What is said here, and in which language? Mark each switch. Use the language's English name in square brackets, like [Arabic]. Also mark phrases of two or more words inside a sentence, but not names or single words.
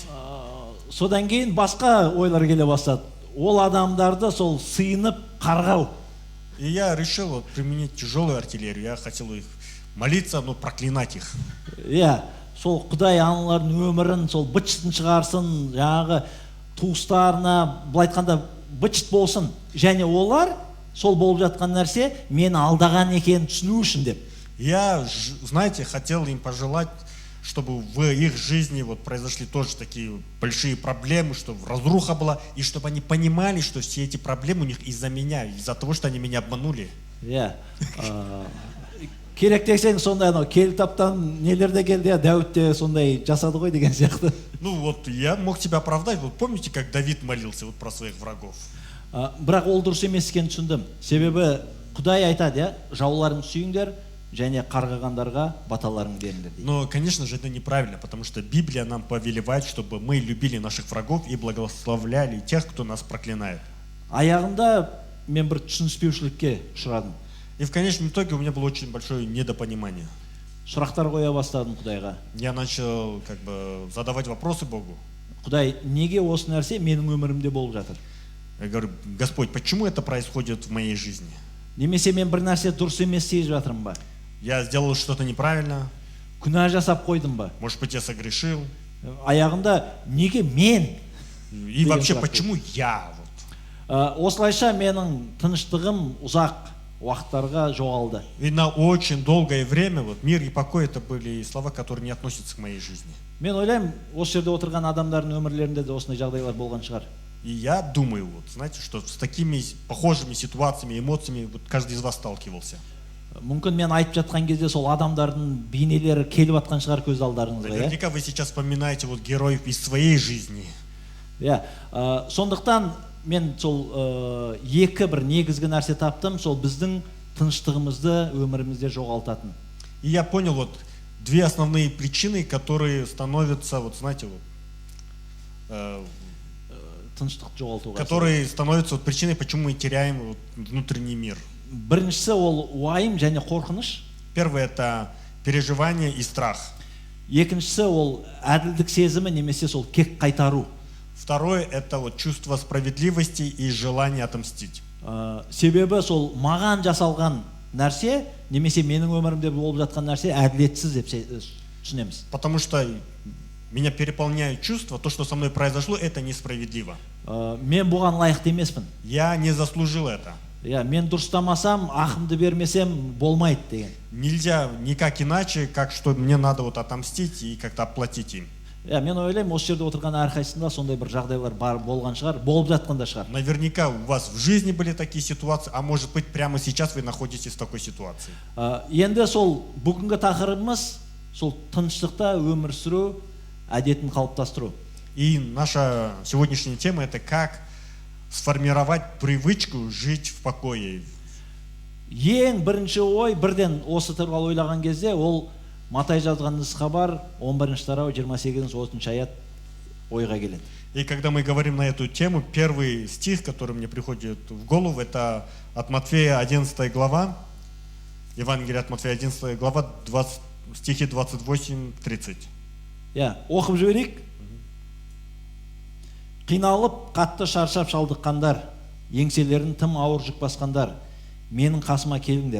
[Kazakh] Содан кейін басқа ойлар келе бастады. Ол адамдарды сол сыйынып қарғау. [Russian] И я решил вот применить тяжелую артиллерию. Я хотел их молиться, но проклинать их. [Kazakh] Сол Құдай аналардың өмірін сол быт-шытын шығарсын, жаңағы туыстарына, былай айтқанда быт-шыт болсын. Және олар сол болып жатқан нәрсе мені алдаған екенін түсіну үшін деп. [Russian] Я, знаете, хотел им пожелать, чтобы в их жизни вот произошли тоже такие большие проблемы, чтобы разруха была, и чтобы они понимали, что все эти проблемы у них из-за меня, из-за того, что они меня обманули. [Kazakh] Керек десең сондай кел таптан нелерде келді, Дәуіт те сондай жасады ғой деген сияқты. [Russian] Ну вот я мог себя оправдать. Вот помните, как Давид молился вот про своих врагов? [Kazakh] Бірақ ол дұрыс емес екенін түсіндім. Себебі Құдай айтады, жауларын сүйіңдер, және қарғағандарға баталарын беріңдер дейді. [Russian] Но, конечно же, это неправильно, потому что Библия нам повелевает, чтобы мы любили наших врагов и благословляли тех, кто нас проклинает. [Kazakh] Аяғында мен бір түсініспеушілікке ұшырадым. [Russian] И в конечном итоге у меня было очень большое недопонимание. [Kazakh] Сұрақтар қоя бастадым Құдайға. [Russian] Я начал как бы задавать вопросы Богу. [Kazakh] Құдай, неге осы нәрсе менің өмірімде болып жатыр? [Russian] Я говорю: Господь, почему это происходит в моей жизни? [Kazakh] Немесе мен бір нәрсе дұрыс емес сезіп жатырмын ба? [Russian] Я сделал что-то неправильно. [Kazakh] Күнә жасап қойдым ба? [Russian] Может быть, я согрешил. [Kazakh] Аяғында неге мен? [Russian] И вообще, почему я? [Kazakh] Осылайша менің тыныштығым ұзақ уақыттарға жоғалды. [Russian] И на очень долгое время вот мир и покой — это были слова, которые не относятся к моей жизни. [Kazakh] Мен ойлаймын, осы жерде отырған адамдардың өмірлерінде де осындай жағдайлар болған шығар. [Russian] И я думаю, вот, знаете, что с такими похожими ситуациями, эмоциями вот каждый из вас сталкивался. [Kazakh] мүмкін мен айтып жатқан кезде сол адамдардың бейнелері келіп жатқан шығар көз алдарыңызға, иә? [Russian] Наверняка вы сейчас вспоминаете вот героев из своей жизни. [Kazakh] Иә, сондықтан мен сол екі бір негізгі нәрсе таптым, сол біздің тыныштығымызды өмірімізде жоғалтатын. [Russian] И я понял вот две основные причины, которые становятся, вот знаете, вот, [Kazakh] Тыныштық жоғалтуға. [Russian] которые становятся вот причиной, почему мы теряем вот внутренний мир. [Kazakh] Біріншісі ол уайым және қорқыныш. [Russian] Первое это переживание и страх. [Kazakh] Екіншісі ол әділдік сезімі немесе сол кек қайтару. [Russian] Второе это вот чувство справедливости и желание отомстить. [Kazakh] Себебі сол маған жасалған нәрсе немесе менің өмірімде болып жатқан нәрсе әділетсіз деп түсінеміз. [Russian] Потому что меня переполняют чувства, то, что со мной произошло, это несправедливо. [Kazakh] Мен бұған лайықты емеспін. [Russian] Я не заслужил это. [Kazakh] Иә, мен дұрыстамасам, ақымды бермесем болмайды деген. [Russian] Нельзя никак иначе, как что мне надо вот отомстить и как-то оплатить им. [Kazakh] Иә, мен ойлаймын, осы жерде отырған әрқайсысында сондай бір жағдайлар болған шығар, болып жатқан да шығар. [Russian] Наверняка у вас в жизни были такие ситуации, а может быть прямо сейчас вы находитесь в такой ситуации. [Kazakh] Енді сол бүгінгі тақырыбымыз сол тыныштықта өмір сүру, әдетін қалыптастыру. [Russian] И наша сегодняшняя тема это как сформировать привычку жить в покое. [Kazakh] Ең бірінші ой бірден осы туралы ойлаған кезде ол Матай жазған нұсқа бар, 11 тарау 28-30 аят ойға келеді. [Russian] И когда мы говорим на эту тему, первый стих, который мне приходит в голову, это от Матфея 11 глава, Евангелие от Матфея 11 глава, стихи 28-30. [Kazakh] Иә, оқып жіберейік. Қиналып, қатты шаршап шалдыққандар, еңселерін тым ауыр жүк басқандар, менің қасыма келіңдер.